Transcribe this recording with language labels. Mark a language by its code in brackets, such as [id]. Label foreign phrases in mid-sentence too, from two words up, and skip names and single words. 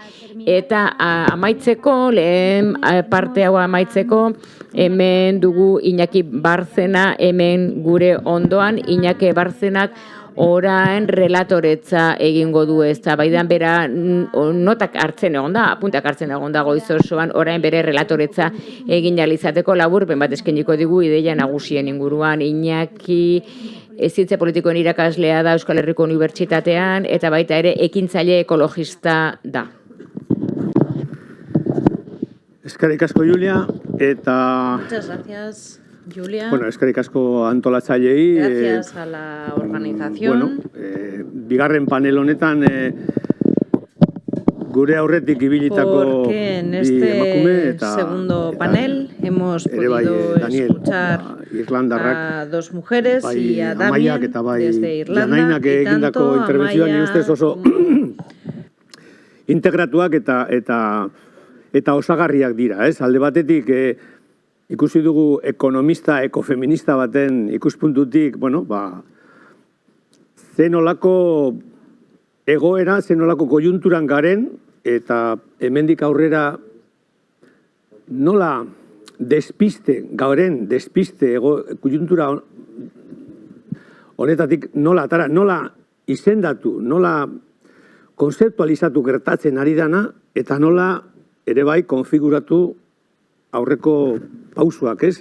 [eu] Eta amaitzeko, lehen parte hau amaitzeko, hemen dugu Iñaki Barzena, hemen gure ondoan, Iñaki Barzenak orain relatoretza egingo du eztabaidan bera notak hartzen egon da, apuntak hartzen egon da goiz osoan, orain bere relatoretza egin ahal izateko laburpen bat eskainiko digu ideia nagusien inguruan. Iñaki zientzia politikoen irakaslea da Euskal Herriko Unibertsitatean eta baita ere ekintzaile ekologista da. Eskerrik asko, Julia, eta... [es] Muchas gracias, Julia. [eu] Bueno, eskerrik asko antolatzaileei. [es] Gracias a la organización. [eu] Bigarren panel honetan gure aurretik ibilitako [es] porque en [eu] emakume eta [es] segundo panel hemos podido escuchar a dos mujeres y a Damian desde Irlanda y tanto [eu] interbentzioan ustez oso integratuak eta osagarriak dira, ez? Alde batetik ikusi dugu ekonomista, ekofeminista baten ikuspuntutik, bueno, zenolako egoera, zenolako koiunturan garen, eta hemendik aurrera nola despiste koiuntura honetatik nola atara, nola izendatu, nola konzeptualizatu gertatzen ari dana, eta nola ere bai konfiguratu aurreko pausuak, ez?